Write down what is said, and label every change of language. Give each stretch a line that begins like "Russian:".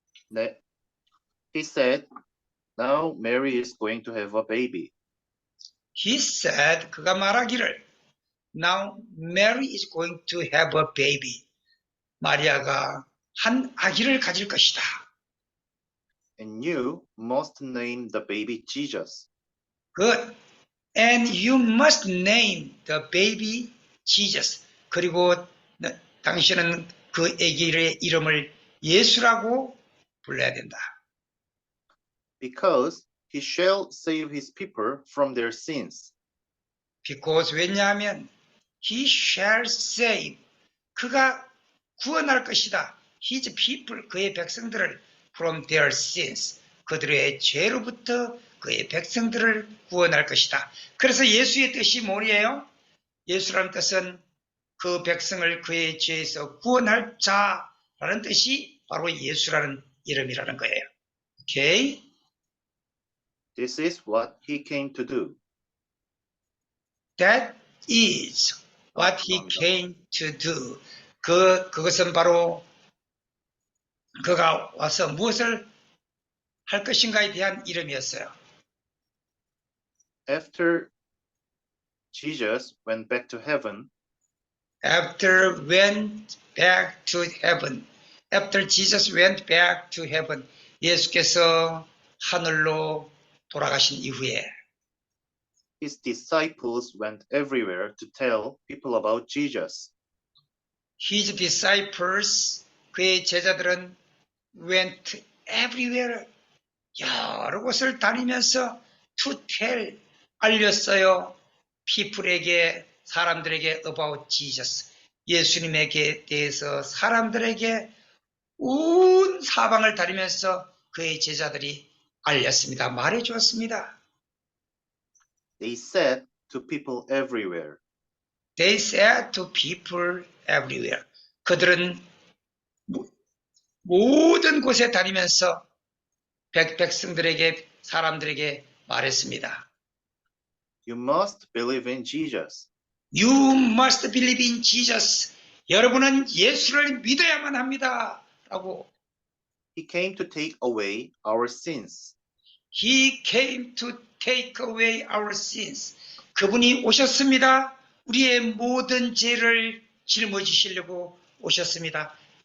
Korean: 네.
English: He said, now Mary is going to have a baby. He said,
Korean: 그가 말하기를
English: Now Mary is going to have a baby.
Korean: 마리아가 한 아기를 가질 것이다.
English: And you must name the baby Jesus. Good. And you must name the baby Jesus.
Korean: 그리고 당신은 그 아기의 이름을 예수라고 불러야 된다.
English: Because he shall save his people from their sins. Because
Korean: 왜냐하면
English: he shall save.
Korean: 그가 구원할 것이다.
English: His people,
Korean: 그의 백성들을
English: from their sins.
Korean: 그들의 죄로부터 그의 백성들을 구원할 것이다. 그래서 예수의 뜻이 뭐예요? 예수라는 뜻은 그 백성을 그의 죄에서 구원할 자라는 뜻이 바로 예수라는 이름이라는 거예요. 오케이?
English: This is what he came to do. That is what he
Korean: 감사합니다.
English: came to do.
Korean: 그것은 바로 그가 와서 무엇을 할 것인가에 대한 이름이었어요.
English: After Jesus went back to heaven, After went back to heaven. After Jesus went back to heaven.
Korean: 예수께서 하늘로 돌아가신 이후에
English: his disciples went everywhere to tell people about Jesus. His disciples,
Korean: 그의 제자들은
English: went everywhere.
Korean: 여러 곳을 다니면서
English: to tell,
Korean: 알렸어요. people에게, 사람들에게
English: about Jesus.
Korean: 예수님에게 대해서 사람들에게 온 사방을 다니면서 그의 제자들이 알렸습니다. 말해주었습니다.
English: They said to people everywhere. They said to people everywhere.
Korean: 그들은 모든 곳에 다니면서 백성들에게, 사람들에게 말했습니다.
English: You must believe in Jesus. You must believe in Jesus.
Korean: 여러분은 예수를 믿어야만 합니다. 라고.
English: He came to take away our sins. He came to take away our sins.
Korean: 그분이 오셨습니다. 우리의 모든 죄를 짊어지시려고 오셨습니다.